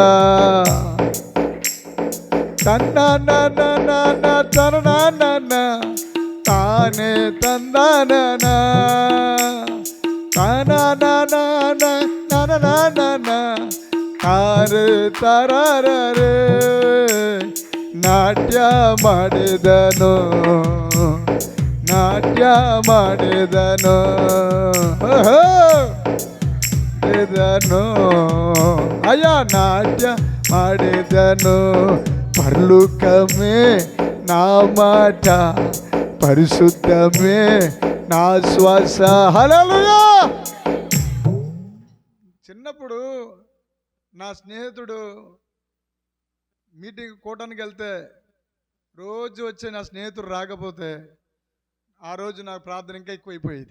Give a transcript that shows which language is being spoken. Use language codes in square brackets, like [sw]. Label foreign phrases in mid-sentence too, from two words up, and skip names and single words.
[kn] తన్న తన తానే తందన తారే తరరే ನಾಟ್ಯ ಮಾಡಿದನು, ನಾಟ್ಯ ಮಾಡಿದನು ಅಯ್ಯ ನಾಟ್ಯ ಮಾಡಿದನು. [te] పరలోకమే నా మాట, పరిశుద్ధమే నా శ్వాస. హల్లెలూయా. చిన్నప్పుడు నా స్నేహితుడు మీటింగ్ కూటానికి వెళ్తే రోజు వచ్చే నా స్నేహితుడు రాకపోతే ఆ రోజు నాకు ప్రార్థన ఇంకా ఎక్కువైపోయేది.